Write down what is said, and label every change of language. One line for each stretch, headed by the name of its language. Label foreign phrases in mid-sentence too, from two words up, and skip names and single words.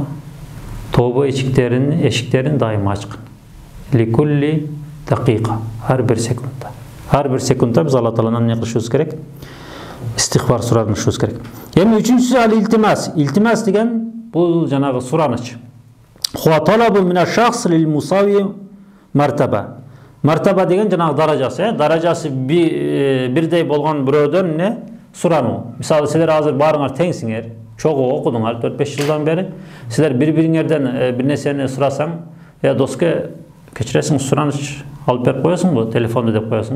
Kyrgyz: Тооба эшиктерин дайым ачкын.
Arabic: لكل دقيقة,
Kyrgyz: ар бир секундда. Ар бир секундда биз Алла Тааладан эмне кылышыбыз керек? Истигфар суранышыбыз керек. Эми үчүнчүсү ал илтимас. Илтимас деген бул жанагы сураныч.
Arabic: هو طلب من شخص للمساوي مرتبة.
Kyrgyz: Мартаба деген жанагы даражасы, даражасы бирдей болгон бирөөдөн эмне сурануу. Мисалы силер азыр баарыңар теңсиңер, чогуу окудуңар 4-5 жылдан бери. Силер бири-бириңерден бир нерсени сурасаң, доске кечиресиң, сураныч алып берип коесуңбу, телефонду деп коесуңбу.